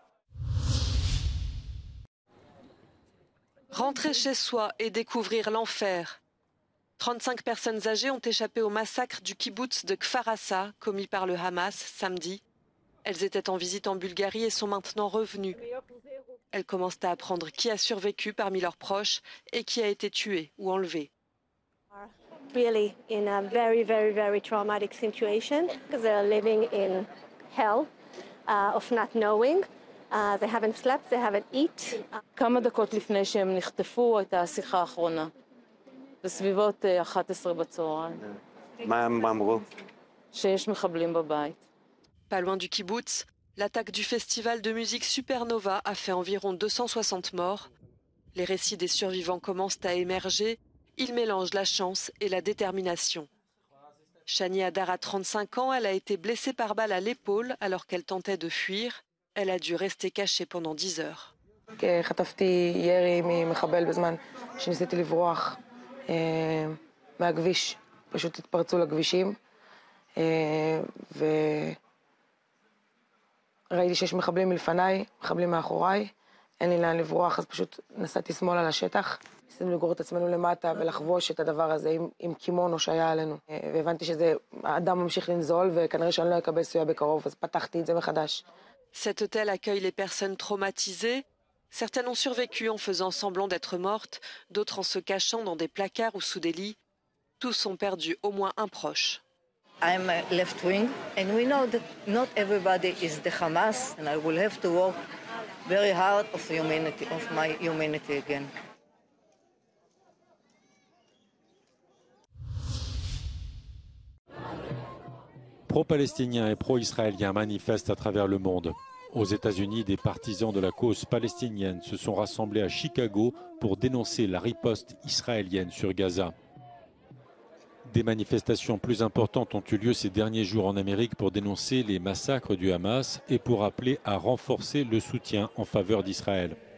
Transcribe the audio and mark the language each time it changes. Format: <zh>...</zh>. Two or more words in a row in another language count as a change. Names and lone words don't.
<fr>Rentrer chez soi et découvrir l'enfer. 35 personnes âgées ont échappé au massacre du kibboutz de Kfar Assa, commis par le Hamas samedi. Elles étaient en visite en Bulgarie et sont maintenant revenues. Elles commencent à apprendre qui a survécu parmi leurs proches et qui a été tué ou enlevé.</fr> <en>Really in a very, very, very traumatic situation because they're living in hell of not knowing. They haven't slept, they haven't eaten.</en> <he>כמה דקות לפני שהם נחטפו הייתה השיחה האחרונה. בסביבות 11 בצהריים. מה הם אמרו? שיש מחבלים בבית.</he> <fr>Pas loin du kibbutz, l'attaque du festival de musique Supernova a fait environ 260 morts. Les récits des survivants commencent à émerger. Ils mélangent la chance et la détermination. Shani Hadar a 35 ans, elle a été blessée par balle à l'épaule alors qu'elle tentait de fuir. Elle a dû rester cachée pendant 10 heures.</fr> <he>חטפתי ירי ממחבל בזמן שניסיתי לברוח מהכביש. פשוט התפרצו לכבישים וראיתי שיש מחבלים מלפניי, מחבלים מאחוריי. אין לי לאן לברוח, אז פשוט נסעתי שמאלה לשטח. ניסינו לגרור את עצמנו למטה ולחבוש את הדבר הזה עם קימונו שהיה עלינו. והבנתי שזה, האדם ממשיך לנזול וכנראה שאני לא אקבל סיוע בקרוב, אז פתחתי את זה מחדש.</he> <fr>Cet hôtel accueille les personnes traumatisées. Certaines ont survécu en faisant semblant d'être mortes, d'autres en se cachant dans des placards ou sous des lits. Tous ont perdu au moins un proche.</fr> <en>I'm left wing and we know that not everybody is the Hamas and I will have to work very hard of my humanity again.</en> <fr>Pro-palestiniens et pro-israéliens manifestent à travers le monde. Aux États-Unis, des partisans de la cause palestinienne se sont rassemblés à Chicago pour dénoncer la riposte israélienne sur Gaza. Des manifestations plus importantes ont eu lieu ces derniers jours en Amérique pour dénoncer les massacres du Hamas et pour appeler à renforcer le soutien en faveur d'Israël.</fr>